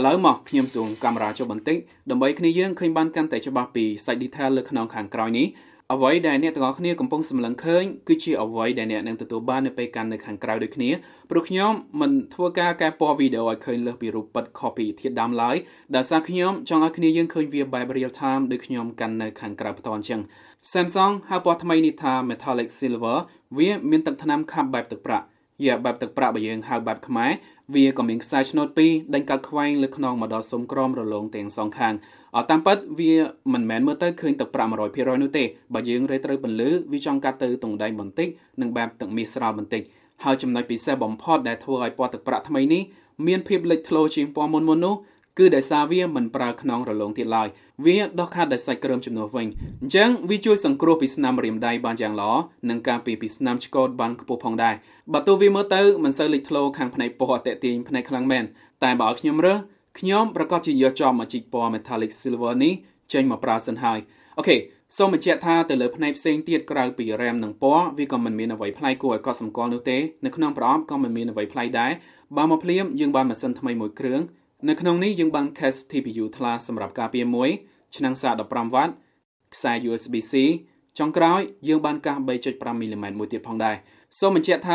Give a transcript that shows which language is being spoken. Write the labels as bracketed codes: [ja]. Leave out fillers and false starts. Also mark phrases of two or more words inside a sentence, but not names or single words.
[km] ឡូវមកខ្ញុំសូមកាមេរ៉ាចុះបន្តិចដើម្បីគ្នាយើងឃើញបានកាន់តែច្បាស់ពីសាច់ detail លើខ្នងខាងក្រោយនេះអ្វីដែលអ្នកទាំងអស់គ្នាកំពុងសម្លឹងឃើញគឺជាអ្វីដែលអ្នកនឹងទទួលបាននៅពេលកាន់នៅខាងក្រៅដូចគ្នាព្រោះខ្ញុំមិនធ្វើការកែពណ៌វីដេអូឲ្យឃើញលើសពីរូបពិត copy ធាតុដើមឡើយដោយសារខ្ញុំចង់ឲ្យគ្នាយើងឃើញវាបែប [en] real time [km] ដូចខ្ញុំកាន់នៅខាងក្រៅផ្ទាល់អញ្ចឹង Samsung ហៅពណ៌ថ្មីនេះថា [en] metallic silver [km] វាមានទឹកថ្នាំខាប់បែបទឹកប្រាក់ បែបទឹកប្រាក់បើយើងហៅបែបខ្មែរវាក៏មានខ្សែឆ្នូត2ដេញកាត់ខ្វែងលើខ្នងមកដល់សុំក្រមរលោងទាំងសងខាងតាមពិតវាមិនមែនមើលទៅឃើញទឹកប្រាក់ 100% នោះទេបើយើងរេត្រូវពន្លឺវាចង់កាត់ទៅទង់ដែងបន្តិចនិងបែបទឹកមាសស្រាលបន្តិចហើយចំណុចពិសេសបំផុតដែលធ្វើឲ្យពណ៌ទឹកប្រាក់ថ្មីនេះមានភាពលេច ធ្លោជាងពណ៌មុននោះគឺដោយសារវាមិនប្រើខ្នងរលោងទៀតឡើយវាដោះខាត់ដោយសាច់គ្រើមជំនួសវិញអញ្ចឹងវាជួយសង្គ្រោះពីស្នាមរាមដៃបានយ៉ាងល្អនិងការពារពីស្នាមឆ្កូតបានខ្ពស់ផងដែរបើទោះវាមើលទៅមិនសូវលេចធ្លោខាងផ្នែកពណ៌ អតិថិផ្នែកខ្លាំងមែនតែបើឲ្យខ្ញុំរើសខ្ញុំប្រកាសជាយកចំមកជីកពណ៌ [en] metallic silver [km] នេះចេញមកប្រើសិនហើយអូខេសូមបញ្ជាក់ថាទៅលើផ្នែកផ្សេងទៀតក្រៅពី RAM និងពណ៌វា ក៏មិនមានអ្វីប្លែកគួរឲ្យកត់សម្គាល់នោះទេនៅក្នុងប្រអប់ក៏មិនមានអ្វីប្លែកដែរបើមកភ្លាមយើងបានម៉ាស៊ីនថ្មីមួយគ្រឿងនៅក្នុងនេះយើងបាន case TPU ថ្លាសម្រាប់ការពារមួយឆ្នាំងសារ 15W ខ្សែ USB-C ចុងក្រោយយើងបានកាស 3.5mm មួយទៀតផងដែរសូមបញ្ជាក់ថា